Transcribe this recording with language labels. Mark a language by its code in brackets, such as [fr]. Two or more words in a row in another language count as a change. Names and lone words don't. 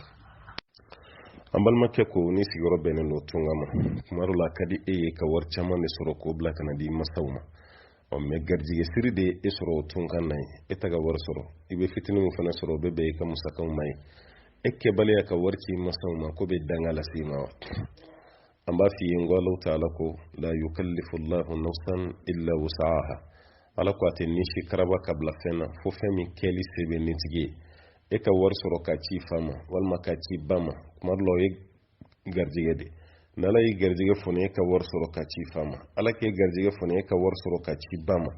[bm] an balimakɛ ko ni sigiyɔrɔ bɛnnen don tunga ma kuma dɔ la a ka di e ye ka wari caman de sɔrɔ k'o bila ka na di masaw ma mɛ garijɛgɛ siri de e sɔrɔ o tunkan na ye e ta ka wari sɔrɔ i bɛ fitinin min fana sɔrɔ o bɛ bɛn i ka musakaw ma ye e kɛbaliya ka wari ci masaw ma ko bɛ danga lase i ma wa an b'a f'i ye n ko Alahu taala ko [ar] لا يكلف الله نفسا إلا وسعها [bm] ala ko a tɛ nisi karaba ka bila fɛn na fo fɛn min kɛli se bɛ nin tigi ye e ka wari sɔrɔ ka ci fa ma walima ka ci ba ma kuma dɔ la o ye garijɛgɛ de n'ala y'i garijɛgɛ foni e ka wari sɔrɔ ka ci fa ma ala k'e garijɛgɛ foni e ka wari sɔrɔ ka ci ba ma